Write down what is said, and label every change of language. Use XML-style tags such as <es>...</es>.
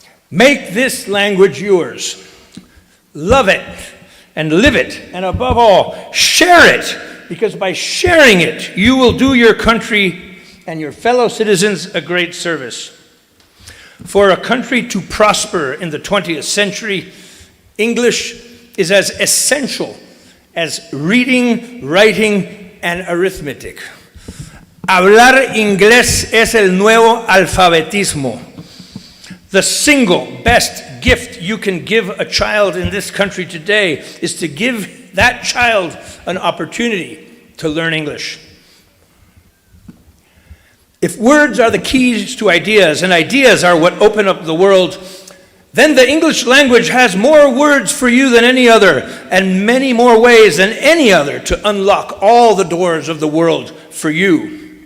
<en>Make this language yours. Love it and live it, and above all, share it, because by sharing it, you will do your country and your fellow citizens a great service. For a country to prosper in the 20th century, English is as essential as reading, writing, and arithmetic.</en> <es>Hablar inglés es el nuevo alfabetismo.</es> <en>The single best gift you can give a child in this country today is to give that child an opportunity to learn English. If words are the keys to ideas, and ideas are what open up the world, then the English language has more words for you than any other, and many more ways than any other to unlock all the doors of the world for you.</en>